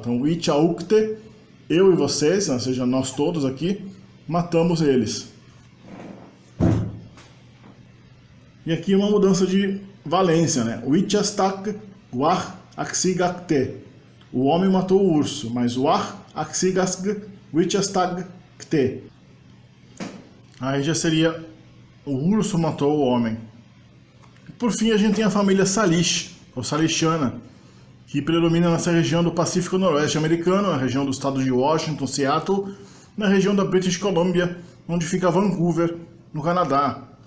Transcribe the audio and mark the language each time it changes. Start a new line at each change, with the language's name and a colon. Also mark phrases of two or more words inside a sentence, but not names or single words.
Portuguese: Então, o
Lakota: icha ukte,
Portuguese: eu e vocês, né, ou seja, nós todos aqui, matamos eles. E aqui uma mudança de valência, né?
Lakota: O ichastak war aksigakte.
Portuguese: O homem matou o urso, mas o
Lakota: war aksigasg wichastag kte.
Portuguese: Aí já seria o urso matou o homem. Por fim, a gente tem a família Salish, ou Salishiana, que predomina nessa região do Pacífico Noroeste americano, na região do estado de Washington, Seattle, na região da British Columbia, onde fica Vancouver, no Canadá.